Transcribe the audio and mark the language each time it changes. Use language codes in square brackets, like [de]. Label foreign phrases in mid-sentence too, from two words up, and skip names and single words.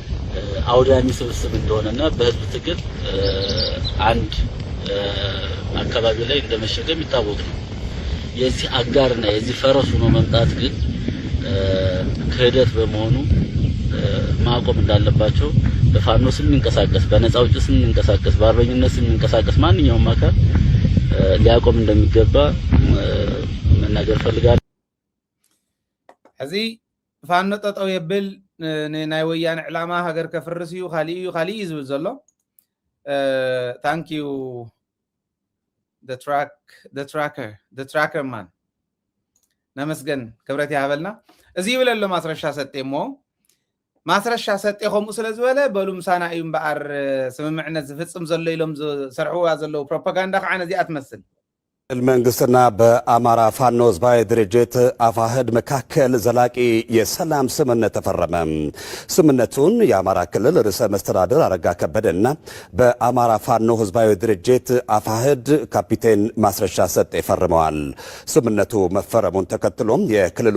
[am] አውዳሚ ስብስብ እንደሆነና በህዝብ ትግል አንድ አካባቢ ላይ እንደመሸገም ይታወቅ ነው። የዚህ አጋርና የዚህ ፈረሱ ነው መምጣት ግን ክህደት በመሆኑ ማቆም እንዳለባቸው በፋኖ ስም እንንቀሳቀስ በነፃ አውጪ ስም እንንቀሳቀስ በአርበኝነት ስም እንንቀሳቀስ ማንኛውም አካል ሊያቆም እንደሚገባ መናገር ፈልጋለሁ። [ti] እዚህ ፋኖ ጠጠው የብል ናይ ወያነ ዕላማ ሀገር ከፍርስ እዩ ካሊእ ዝብል ዘሎ ታንክ ዩ [en] the tracker man [ti] ነመስገን ክብረት ያበልና እዚ ይብለሎ ማስረሻ ሰጤሞ ማስረሻ ሰጤ ከምኡ ስለዝበለ በሉ ምሳና እዩ እምበኣር ስምምዕነት ዝፍፅም ዘሎ ኢሎም ዝሰርሕዋ ዘለው ፕሮፓጋንዳ ከዓ ነዚኣ ትመስል [am] መንግስትና በአማራ ፋኖ ህዝባዊ ድርጅት አፋህድ መካከል ዘላቂ የሰላም ስምምነት ተፈረመ። ስምምነቱን የአማራ ክልል ርዕሰ መስተዳድር አረጋ ከበደና በአማራ ፋኖ ህዝባዊ ድርጅት አፋህድ ካፒቴን ማስረሻ ሰጤ ፈርመዋል። ስምምነቱ መፈረሙን ተከትሎም የክልሉ